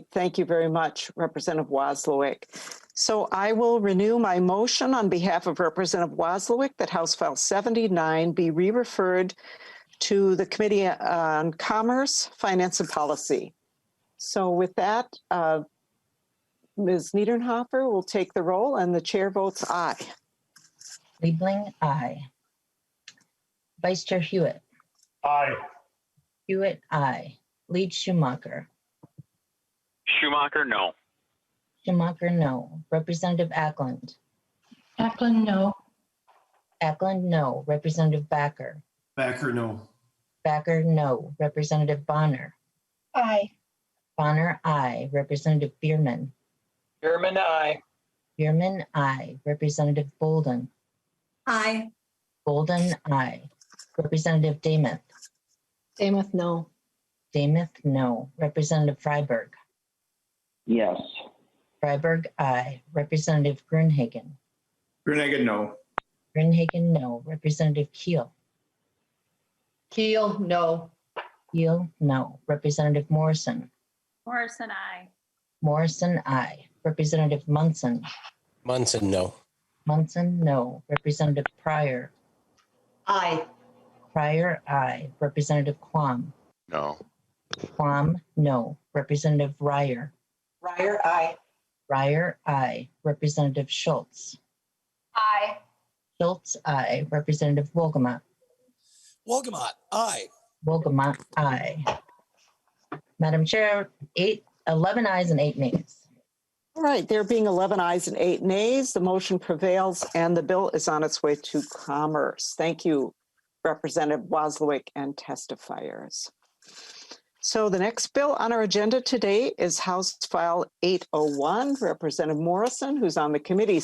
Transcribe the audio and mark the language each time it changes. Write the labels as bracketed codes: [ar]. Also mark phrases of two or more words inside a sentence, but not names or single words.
[en] Thank you very much, Representative Wazlawik. So I will renew my motion on behalf of Representative Wazlawik that House File 79 be re-referred to the Committee on Commerce, Finance and Policy. So with that, Ms. Niederhofer will take the roll, and the chair votes aye. Liebling, aye. Vice Chair Hewitt. Aye. Hewitt, aye. Lead Schumacher. Schumacher, no. Schumacher, no. Representative Ackland. Ackland, no. Ackland, no. Representative Backer. Backer, no. Backer, no. Representative Bonner. Aye. Bonner, aye. Representative Bierman. Bierman, aye. Bierman, aye. Representative Bolden. Aye. Bolden, aye. Representative Damuth. Damuth, no. Damuth, no. Representative Freiberg. Yes. Freiberg, aye. Representative Grunhagen. Grunhagen, no. Grunhagen, no. Representative Keel. Keel, no. Keel, no. Representative Morrison. Morrison, aye. Morrison, aye. Representative Munson. Munson, no. Munson, no. Representative Pryor. Aye. Pryor, aye. Representative Quam. No. Quam, no. Representative Ryer. Ryer, aye. Ryer, aye. Representative Schultz. Aye. Schultz, aye. Representative Wolgamott. Wolgamott, aye. Wolgamott, aye. Madam Chair, 11 ayes and 8 nays. All right, there being 11 ayes and 8 nays, the motion prevails and the bill is on its way to Commerce. Thank you, Representative Wazlawik and testifiers. So the next bill on our agenda today is House File 801, Representative Morrison, who's on the committee.